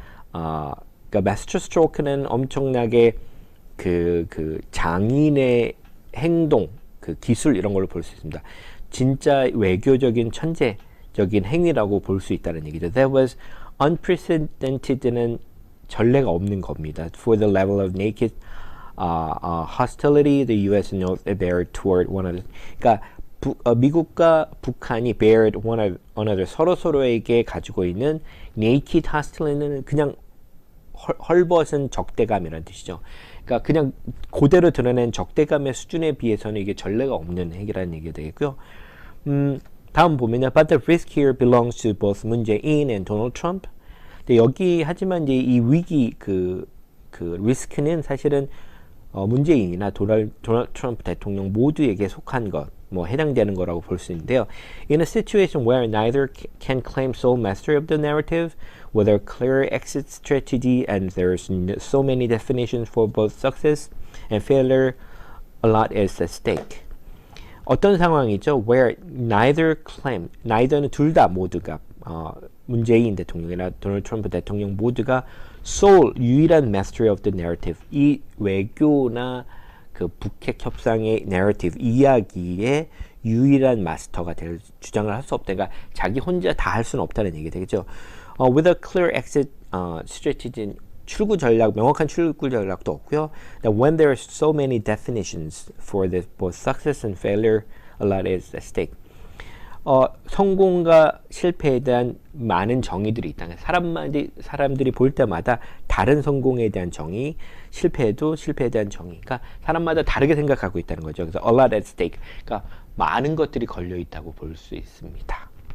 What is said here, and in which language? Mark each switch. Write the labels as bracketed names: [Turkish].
[Korean] 그러니까 masterstroke는 엄청나게 그 장인의 행동, 그 기술 이런 걸로 볼 수 있습니다. 진짜 외교적인 천재적인 행위라고 볼 수 있다는 얘기죠. [English] That was unprecedented [Korean] 는 전례가 없는 겁니다. [English] For the level of naked hostility the U.S. and North bared toward one another. [Korean] 그러니까 미국과 북한이 [English] bared one another [Korean] 서로에게 가지고 있는 naked hostility는 그냥 헐벗은 적대감이라는 뜻이죠. 그러니까 그냥 그대로 드러낸 적대감의 수준에 비해서는 이게 전례가 없는 핵이라는 얘기가 되겠고요. 다음 보면요. [English] But the risk here belongs to both Moon Jae-in and Donald Trump. [Korean] 근데 여기 하지만 이제 이 위기 그 리스크는 사실은 문재인이나 도널드 트럼프 대통령 모두에게 속한 것, 뭐 해당되는 거라고 볼 수 있는데요. [English] In a situation where neither can claim sole mastery of the narrative, with a clear exit strategy, and there's so many definitions for both success and failure, a lot is at stake. [Korean] 어떤 상황이죠? [English] Where neither claim, neither [Korean] 는 둘 다 모두가 문재인 대통령이나 도널드 트럼프 대통령 모두가 sole 유일한 [English] mastery of the narrative, [Korean] 이 외교나 그 북핵 협상의 narrative 이야기의 유일한 마스터가 될 주장을 할 수 없다. 그러니까 자기 혼자 다 할 수는 없다는 얘기 되겠죠. [English] With a clear exit strategy, [Korean] 출구 전략, 명확한 출구 전략도 없고요. [English] When there are so many definitions for this, both success and failure, a lot is at stake. [Korean] 성공과 실패에 대한 많은 정의들이 있다. 사람들이 볼 때마다 다른 성공에 대한 정의, 실패에도 실패에 대한 정의. 그러니까 사람마다 다르게 생각하고 있다는 거죠. 그래서 [English] a lot at stake. [Korean] 그러니까 많은 것들이 걸려 있다고 볼 수 있습니다.